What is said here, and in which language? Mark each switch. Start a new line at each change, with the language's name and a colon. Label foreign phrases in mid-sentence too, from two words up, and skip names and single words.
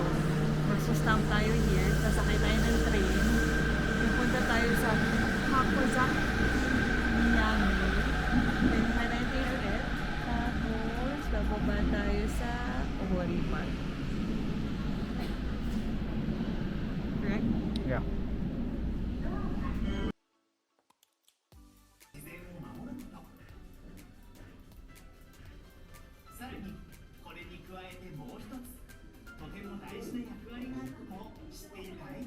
Filipino: Magsustamp tayo here. Sasakay tayo ng train. Pupunta tayo sa Hakozaki Miyami. Then tayo ng train ulit. Tapos, bababa tayo sa Ohori Park.
English: Correct? Yeah.
Japanese: さらにこれに加えてもう一つとても大事な役割があることを知っているかい？